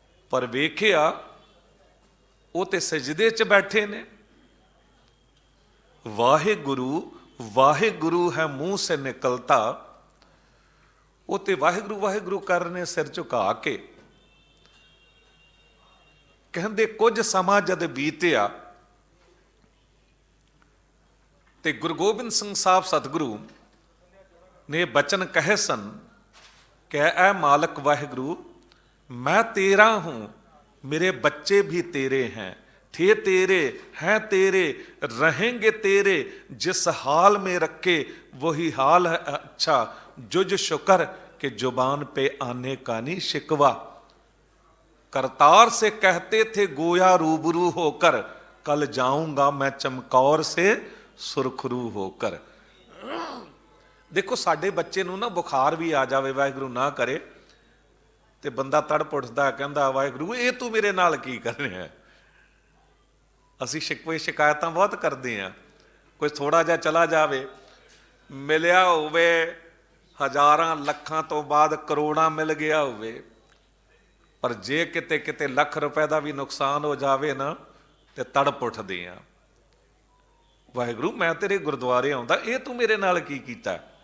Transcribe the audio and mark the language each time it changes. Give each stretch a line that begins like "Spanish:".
Punjabi: ਪਰ ਵੇਖਿਆ ਉਹ ਤੇ ਸਜਦੇ 'ਚ ਬੈਠੇ ਨੇ। ਵਾਹਿਗੁਰੂ ਵਾਹਿਗੁਰੂ ਹੈ ਮੂੰਹ ਸੇ ਨਿਕਲਤਾ, ਉਹ ਤੇ ਵਾਹਿਗੁਰੂ ਵਾਹਿਗੁਰੂ ਕਰ ਰਹੇ ਸਿਰ ਝੁਕਾ ਕੇ। ਕਹਿੰਦੇ ਕੁਝ ਸਮਾਂ ਜਦ ਬੀਤਿਆ ਤੇ ਗੁਰੂ ਗੋਬਿੰਦ ਸਿੰਘ ਸਾਹਿਬ ਸਤਿਗੁਰੂ ਨੇ ਬਚਨ ਕਹੇ ਸਨ ਕਿ ਐ ਮਾਲਕ ਵਾਹਿਗੁਰੂ, ਮੈਂ ਤੇਰਾ ਹੂੰ,
Hindi: मेरे बच्चे भी तेरे हैं, थे तेरे हैं तेरे, रहेंगे तेरे, जिस हाल में रखे वही हाल है अच्छा, जुज शुक्र के जुबान पे आने का नहीं शिकवा। करतार से कहते थे गोया रूबरू होकर, कल जाऊंगा मैं चमकौर से सुरखरू होकर।
Punjabi: देखो साडे बच्चे नूं ना बुखार भी आ जावे, वाहिगुरू ना करे, ਤੇ ਬੰਦਾ ਤੜਪ ਉੱਠਦਾ, ਕਹਿੰਦਾ ਵਾਹਿਗੁਰੂ ਇਹ ਤੂੰ ਮੇਰੇ ਨਾਲ ਕੀ ਕਰ ਰਿਹਾ। ਅਸੀਂ ਸ਼ਿਕਵੇ ਸ਼ਿਕਾਇਤਾਂ ਬਹੁਤ ਕਰਦੇ ਹਾਂ। ਕੋਈ ਥੋੜਾ ਜਿਹਾ ਚਲਾ ਜਾਵੇ, ਮਿਲਿਆ ਹੋਵੇ ਹਜ਼ਾਰਾਂ ਲੱਖਾਂ ਤੋਂ ਬਾਅਦ ਕਰੋੜਾਂ ਮਿਲ ਗਿਆ ਹੋਵੇ, ਪਰ ਜੇ ਕਿਤੇ ਕਿਤੇ ਲੱਖ ਰੁਪਏ ਦਾ ਵੀ ਨੁਕਸਾਨ ਹੋ ਜਾਵੇ ਨਾ ਤੇ ਤੜਪ ਉੱਠਦੇ ਆ, ਵਾਹਿਗੁਰੂ ਮੈਂ ਤੇਰੇ ਗੁਰਦੁਆਰੇ ਆਉਂਦਾ, ਇਹ ਤੂੰ ਮੇਰੇ ਨਾਲ ਕੀ ਕੀਤਾ।